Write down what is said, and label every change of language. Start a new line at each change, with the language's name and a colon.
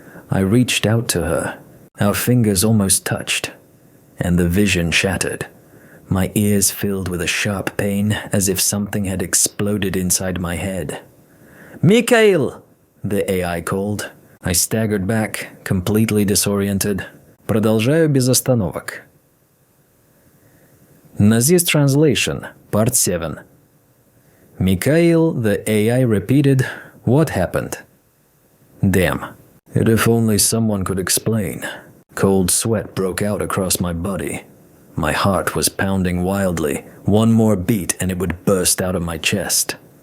English: I reached out to her. Our fingers almost touched, and the vision shattered. My ears filled with a sharp pain, as if something had exploded inside my head. Mikhail! The AI called. I staggered back, completely disoriented.
Russian: Продолжаю без остановок.
English: Nazis translation, part 7. Mikhail, the AI repeated, what happened? Damn. If only someone could explain. Cold sweat broke out across my body. My heart was pounding wildly. One more beat and it would burst out of my chest.